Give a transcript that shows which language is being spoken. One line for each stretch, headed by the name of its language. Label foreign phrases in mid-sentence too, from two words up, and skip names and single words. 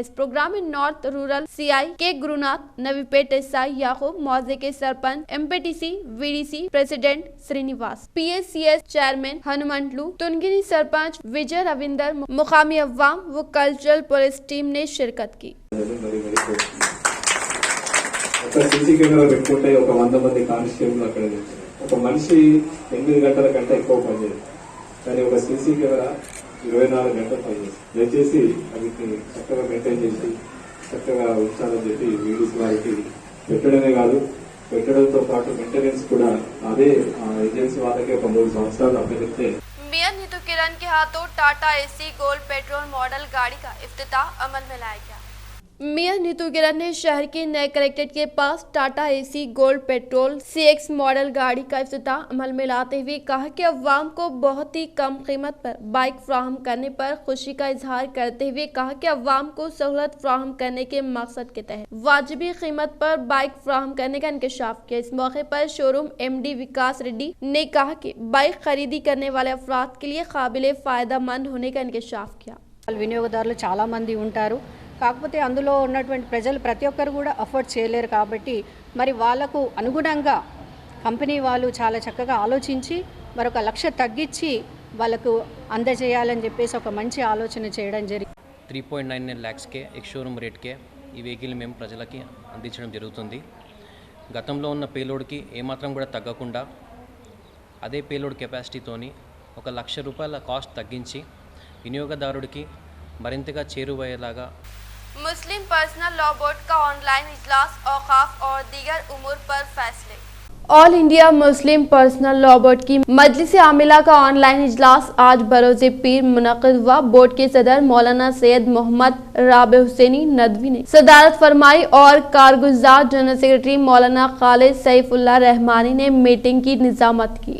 Urdu: اس پروگرام میں
English: North Rural
Urdu: CI کے گروناتھ، نوی پیٹ SI یعقوب، موضع کے سرپنچ، MPTC VDC پریسیڈنٹ سرینواس، PSCS چیئرمین ہنومنتلو، تنگنی سرپنچ وجے رویندر، مقامی عوام و
English: cultural police team
Urdu: نے شرکت کی.
Telugu: ఒక
English: CC camera
Telugu: పెట్టుకుంటే ఒక 100 మంది కానిస్టేబుల్ అక్కడ ఒక మనిషి 8 గంటల కంటే ఎక్కువ పనిచేయదు, కానీ ఒక
English: CC camera
Telugu: 24 గంటలు పనిచేస్తుంది. దయచేసి వీటిని చక్కగా మెయింటైన్ చేసి చక్కగా ఉంచాలని చెప్పి వీడియోస్ వారికి పెట్టడమే కాదు, పెట్టడంతో పాటు మెయింటెనెన్స్ కూడా అదే ఏజెన్సీ వాళ్ళకి ఒక 3 సంవత్సరాలు అప్పగిస్తే।
Urdu: میئر نیتو کرن کے ہاتھوں ٹاٹا AC گولڈ پیٹرول ماڈل گاڑی کا افتتاح عمل میں لایا گیا. میئر نیتو کرن نے شہر کے نئے کلکٹریٹ کے پاس ٹاٹا AC گولڈ پیٹرول CX ماڈل گاڑی کا افتتاح عمل میں لاتے ہوئے کہا کہ عوام کو بہت ہی کم قیمت پر بائک فراہم کرنے پر خوشی کا اظہار کرتے ہوئے کہا کہ عوام کو سہولت فراہم کرنے کے مقصد کے تحت واجبی قیمت پر بائک فراہم کرنے کا انکشاف کیا. اس موقع پر شوروم MD وکاس ریڈی نے کہا کہ بائک خریدی کرنے والے افراد کے لیے قابل فائدہ مند ہونے کا انکشاف کیا.
Telugu: వినియోగదారులు చాలా మంది ఉంటారు, కాకపోతే అందులో ఉన్నటువంటి ప్రజలు ప్రతి ఒక్కరు కూడా అఫోర్డ్ చేయలేరు, కాబట్టి మరి వాళ్ళకు అనుగుణంగా కంపెనీ వాళ్ళు చాలా చక్కగా ఆలోచించి మరొక 1 లక్ష తగ్గించి వాళ్ళకు అందజేయాలని చెప్పేసి ఒక మంచి ఆలోచన చేయడం జరిగింది। 3.99 lakhsకే షోరూమ్ రేట్కే ఈ వెహికల్ మేము ప్రజలకి అందించడం జరుగుతుంది। గతంలో ఉన్న పేలోడ్కి ఏమాత్రం కూడా తగ్గకుండా అదే
English: payload capacityతోని
Telugu: 1 లక్ష రూపాయల కాస్ట్ తగ్గించి వినియోగదారుడికి మరింతగా చేరువయ్యేలాగా
Urdu: مسلم پرسنل لا بورڈ کا آن لائن اجلاس اوقاف اور دیگر امور پر فیصلے. آل انڈیا مسلم پرسنل لا بورڈ کی مجلس عاملہ کا آن لائن اجلاس آج بروز پیر منعقد ہوا. بورڈ کے صدر مولانا سید محمد رابع حسنی ندوی نے صدارت فرمائی اور کارگزار
English: general secretary
Urdu: مولانا خالد سیف اللہ رحمانی نے میٹنگ کی نظامت کی.